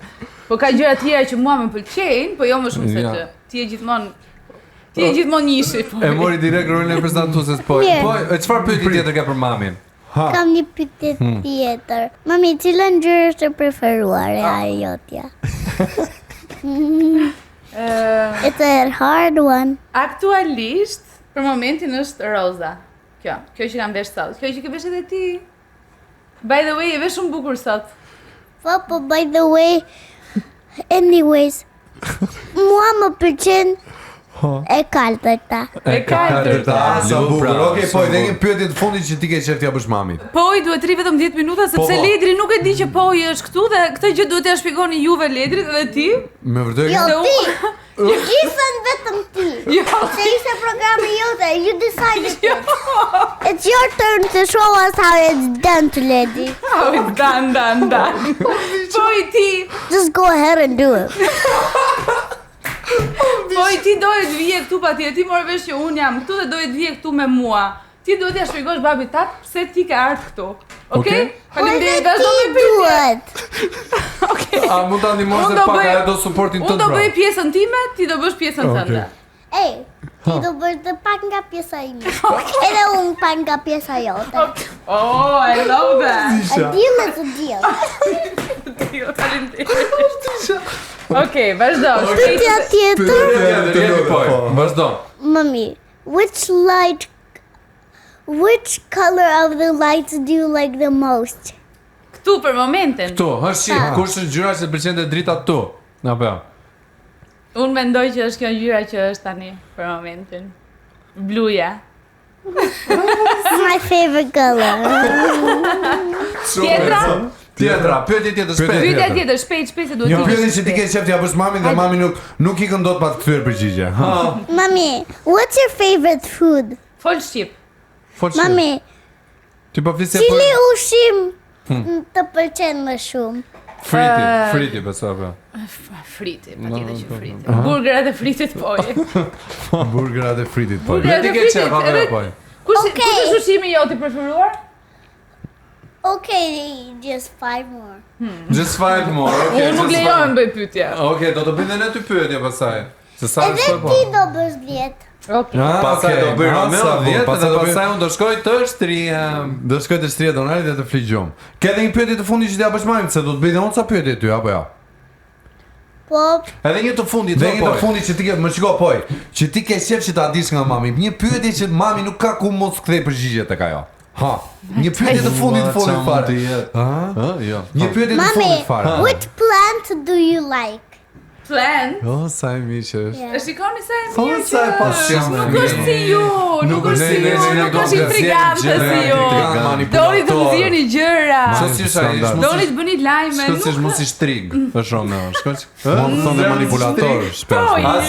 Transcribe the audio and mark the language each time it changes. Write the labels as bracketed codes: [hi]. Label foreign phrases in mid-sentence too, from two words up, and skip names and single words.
[sq] Po ka gjëra tjera që mua më pëlqejnë, po jo më shumë se ty. Ti je gjithmonë njëshi. E mori direkt rolin e prezantueses Po, çfarë pyetje tjetër ka për mamin? Kam një pyetje tjetër. Mami, cila ngjyrë është e preferuare e jotja? [en] It's a hard one. [sq] Aktualisht, për momentin është roza. Kjo që kam vesh sot. Kjo që ke vesh edhe ti. [en] By the way, [sq] e vesh shumë bukur sot. Po, [en] by the way, anyways, [sq] mua më pëlqen e kaltërta. Sa bukur. Okej, po, dhe një pyetje të fundit që ti ke qef t'ja bësh mamit. Poj duhet rri vetëm 10 minuta sepse Ledri nuk e di që Poj është këtu dhe këtë gjë duhet t'ja shpjegoni juve Ledrit dhe ti. Me vërtet? Jo, ti. Gjithën vetëm ti. Se ishte programi jote, [en] you decided it. It's your turn to show us how it's done to Lady. How it's done. Poj ti. Just go ahead and do it. [sq] Poj ti doje të vije këtu patjetër, ti morë vesh që unë jam këtu dhe doje të vije këtu me mua. Ti duhet t'ja shpjegosh babit tat pse ti ke ardhur këtu. Okej? Faleminderit, vazhdo me pyetjen. Okej. A mund ta ndihmosh edhe pak ajo do suportin tënd? Unë do bëj pjesën time, ti do bësh pjesën tënde. Ej, ti do bësh dhe pak nga pjesa ime. Edhe unë pak nga pjesa jote. [en] Oh, I love that. A deal is a deal. [sq] Jo, faleminderit. Okej, vazhdo. Pyetja tjetër. Vazhdo. Mami, [en] which color of the lights do you like the most? [sq] Këtu për momentin. Këtu, kush është ngjyra që pëlqen të drita këtu? Apo jo? Unë mendoj që është kjo ngjyra që është tani për momentin. Bluja. [en] My favorite color. [sq] Tjetra, pyetje tjetër shpejt. Pyetja tjetër shpejt se duhet. Një pyetje që ti ke qef t'ja bësh mamin dhe mami nuk i këndot pa të kthyer përgjigje. Mami, [en] what's your favorite food? [sq] Fol shqip. Mami, ti po flisje cili ushqim të pëlqen më shumë? Friti besoj apo? Friti, patjetër që friti. Burgerat e fritit Poj. Burgerat e fritit Poj. Ti ke qef apo Poj? Kush është ushqimi jot i preferuar? [en] Okay, just 5 more. Just 5 more, okay. [sq] Unë nuk lejohem bëj pyetje. Okay, do të bëjmë edhe ty pyetje pastaj. Se sa është po? Ti do bësh 10. Okay. Pastaj do bëj Romeo 10, pastaj unë do shkoj të shtrihem. Do shkoj të shtrihet Donali dhe të fligjom. Ke edhe një pyetje të fundit që t'ja bësh mamit, se do të bëj edhe unë ca pyetje ty apo jo? Po. Edhe një të fundit, që ti ke, më shiko Poj, që ti ke qef që ta dish nga mami. Një pyetje që mami nuk ka ku mos kthej përgjigje tek ajo. Një pyetje të fundit fare. Jo. Një pyetje të fundit fare. Mami, [en] which plant do you like? [sq] Plant? Sa e mirë që është. E shikoni sa e Po, mirë sa e pasion. Nuk është si ju, nuk është intrigante si ju. Doni të më thirrni gjëra. Doni të bëni lajme. Shkoç mos i shtrig, është Romeo. Shkoç. Mund të thonë manipulator, shpesh.